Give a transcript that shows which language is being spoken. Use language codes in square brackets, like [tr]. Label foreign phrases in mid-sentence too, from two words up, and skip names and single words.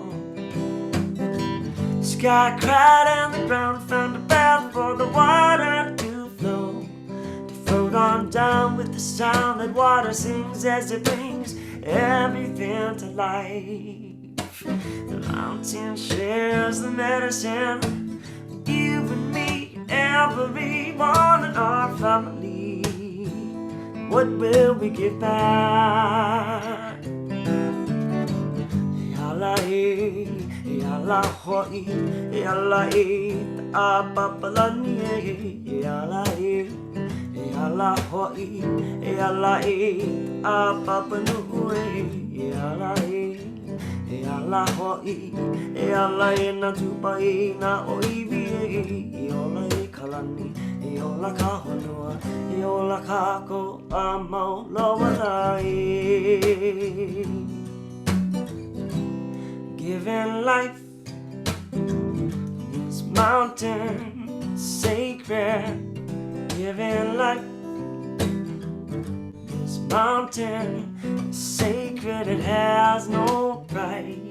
[en] The sky cried and the ground found a path for the water to float on down with the sound that water sings as it brings everything to life. The mountain shares the medicine, you and me, everyone in our family. What will we give back? [haw] Yalae, yalahoi, yalae, apapalani, yalae, yalahoi, yalae, apapanui, yalae. E ala hoi, e ala e na tupai na oiwi e ola e kalani, e ola ka honua, e ola ka ko a maulawa lai. [en] Giving life, this mountain sacred. Giving life, this mountain sacred, it has no price.